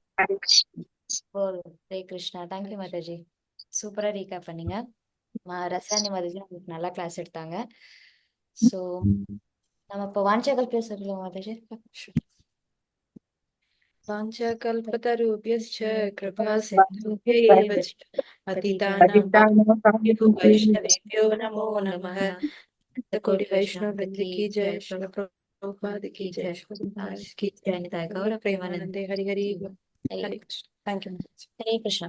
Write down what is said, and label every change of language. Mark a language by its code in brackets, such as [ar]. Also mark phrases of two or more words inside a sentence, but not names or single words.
[ta] ஹரே கிருஷ்ணா. தேங்க்யூ மாதாஜி, சூப்பரா ரீகேப் பண்ணீங்க. ரசாயனி மாதாஜி உங்களுக்கு நல்லா கிளாஸ் எடுத்தாங்க. சோ நம்ம இப்போ வாஞ்சகல்பிய சொல்லலாம் மாதாஜி. [sa] வாஞ்சகல்பதருभ्यश्च कृपा सिन्धुभ्यैव च पतितानां वैष्णवेभ्यो नमो नमः। [hi] कोटि वैष्णव वृंद की जय, श्रील प्रभुपाद की जय, की जय, निताय गौर प्रेमानंदे। हरि हरि। [en] thank you. [hi] हरे कृष्ण.